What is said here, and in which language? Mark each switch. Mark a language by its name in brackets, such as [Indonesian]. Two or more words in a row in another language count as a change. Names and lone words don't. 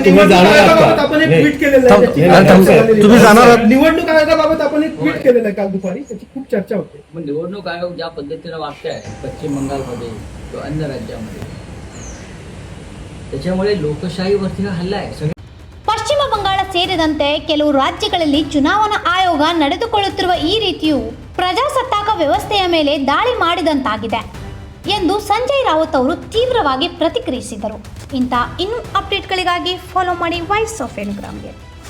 [Marathi] तुम्ही ट्विट केलेलं आहे. तुम्ही जाणार आहात? निवडणूक आयोगाबाबत आपण एक ट्विट केलेलं आहे काल दुपारी, त्याची खूप चर्चा होते. मग निवडणूक आयोग ज्या पद्धतीनं वागते आहे पश्चिम बंगालमध्ये किंवा अन्य राज्यामध्ये, त्याच्यामुळे लोकशाहीवरती हल्ला आहे. [Kannada] ಪಶ್ಚಿಮ ಬಂಗಾಳ ಸೇರಿದಂತೆ ಕೆಲವು ರಾಜ್ಯಗಳಲ್ಲಿ ಚುನಾವಣಾ ಆಯೋಗ ನಡೆದುಕೊಳ್ಳುತ್ತಿರುವ ಈ ರೀತಿಯು ಪ್ರಜಾಸತ್ತಾಕ ವ್ಯವಸ್ಥೆಯ ಮೇಲೆ ದಾಳಿ ಮಾಡಿದಂತಾಗಿದೆ ಎಂದು ಸಂಜಯ್ ರಾವತ್ ಅವರು ತೀವ್ರವಾಗಿ ಪ್ರತಿಕ್ರಿಯಿಸಿದರು. ಇಂಥ ಇನ್ನೂ ಅಪ್ಡೇಟ್ಗಳಿಗಾಗಿ ಫಾಲೋ ಮಾಡಿ ವಾಯ್ಸ್ ಆಫ್ ಎನ್ಗ್ರಾಮ್ಗೆ.